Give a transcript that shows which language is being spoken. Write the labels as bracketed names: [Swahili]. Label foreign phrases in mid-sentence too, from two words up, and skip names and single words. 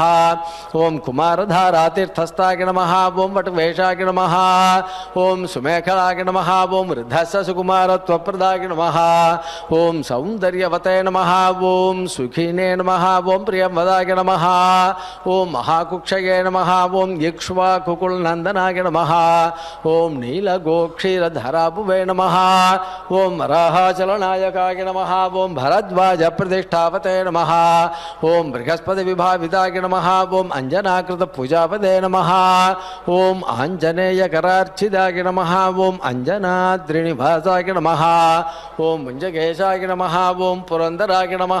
[Sanskrit] ఓం కుమారధారాతీర్థస్థాయ నమః ఓం వటువేషాయ నమః ఓం సుమేఖలాయ నమః ఓం వృద్ధస్య సుకుమారత్వప్రదాయ నమః ఓం సౌందర్యవతే నమః ఓం సుఖినే నమః ఓం ప్రియంవదాయ నమః ఓం మహాకుక్షయే నమః ఓం ఇక్ష్వాకుకుల్నందనాయ నమః ఓం నీలగోక్షీరధరాభువే నమః ఓం వరాహాచలనాయకాయ నమః ఓం భరద్వాజ धर्मराज प्रतिष्ठापते नमः। ओम बृहस्पति विभाविताय नमः। ओम अंजनाकृत पूजापते नमः। ओम आंजनेय करार्चिताय नमः। ओम अंजनाद्रिनिवासाय नमः। ओम मुंजकेशाय नमः। ओम पुरंदराय नमः।